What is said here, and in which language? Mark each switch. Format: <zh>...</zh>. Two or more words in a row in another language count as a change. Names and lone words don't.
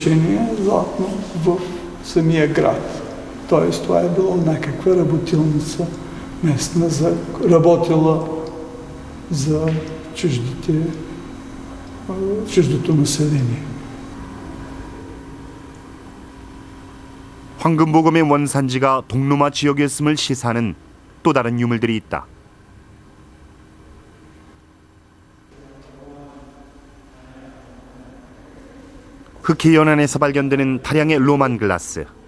<bg>Златно в самия град. Тоест това е било някаква работилница местна, работила за чуждото население.</bg> <ko>황금보검의 원산지가 동로마 지역이었음을 시사하는 또 다른 유물들이 있다. 흑해 연안에서 발견되는 다량의 로만 글라스.</ko>